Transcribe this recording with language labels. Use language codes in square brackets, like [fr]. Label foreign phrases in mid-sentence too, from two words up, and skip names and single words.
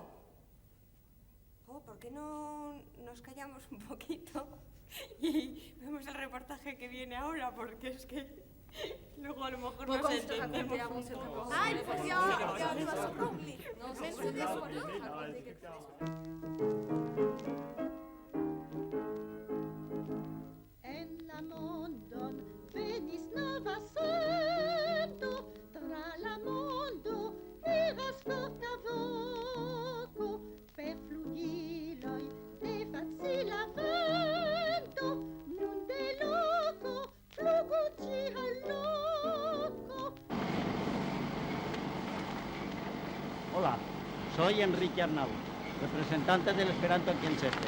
[es] Oh, ¿por qué no nos callamos un poquito y vemos el reportaje que viene ahora? Porque es que luego a lo mejor nos entendemos un poco. Ay, pues ya arriba sorprendí. [eo] En la mondon venis nova sento, tra la mondo iras forta voco, per flugiloi de facila vento, nun de loco fluguti al loco. [es] Hola, soy Enrique Arnau, representante del Esperanto aquí en Cheste.